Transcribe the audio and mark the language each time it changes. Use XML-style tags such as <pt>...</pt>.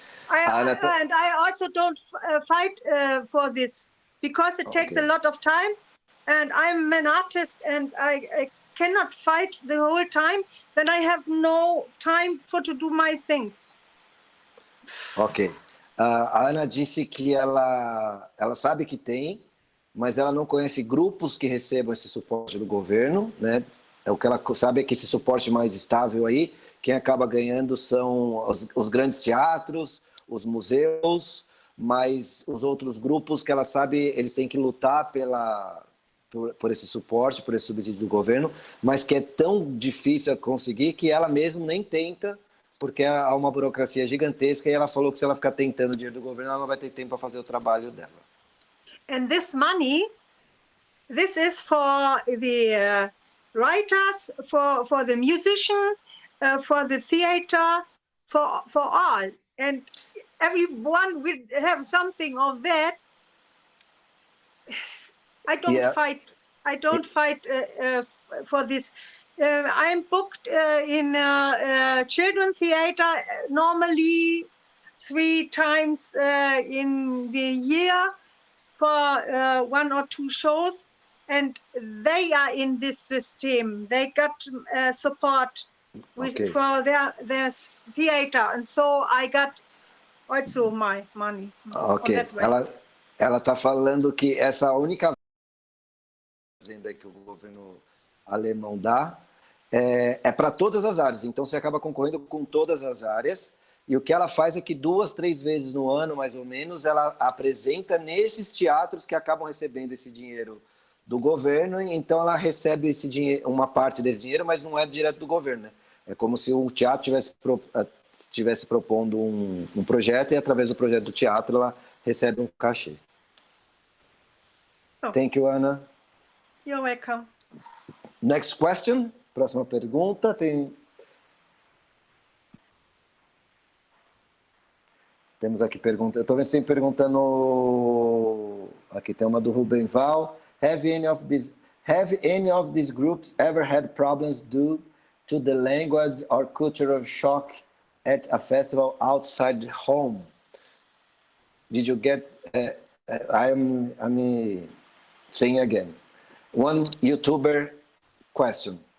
<en>And I also don't fight for this because it takes a lot of time. And I'm an artist, and I cannot fight the whole time. Then I have no time to do my things. Ok.</en> <pt>A Ana disse que ela sabe que tem, mas ela não conhece grupos que recebam esse suporte do governo, né? O que ela sabe é que esse suporte mais estável aí, quem acaba ganhando são os grandes teatros, os museus, mas os outros grupos que ela sabe, eles têm que lutar por esse suporte, por esse subsídio do governo, mas que é tão difícil conseguir que ela mesma nem tenta, porque há uma burocracia gigantesca, e ela falou que se ela ficar tentando o dinheiro do governo, ela não vai ter tempo para fazer o trabalho dela.</pt> <en>And this money, this is for the writers, for the musician, for the theater, for all. And everyone will have something of that. I don't fight. I don't fight for this. I'm booked in children's theater normally 3 times in the year for 1 or 2 shows, and they are in this system. They got support for their theater, and so I got also my money. Ok.</en> <pt>Ela está falando que essa única fazenda que o governo alemão dá é para todas as áreas. Então você acaba concorrendo com todas as áreas. E o que ela faz é que 2, 3 vezes no ano, mais ou menos, ela apresenta nesses teatros que acabam recebendo esse dinheiro do governo. Então ela recebe esse dinheiro, uma parte desse dinheiro, mas não é direto do governo, né? É como se o teatro estivesse propondo um projeto e através do projeto do teatro ela recebe um cachê.</pt> <en>Thank you, Ana. You're welcome. Next question.</en> <pt>Próxima pergunta. Temos aqui pergunta. Eu estou vendo sempre perguntando. Aqui tem uma do Ruben Val.</pt> <en>Have any of these groups ever had problems due to the language or cultural shock at a festival outside home? Did you get? I'm saying again. One YouTuber question.</en>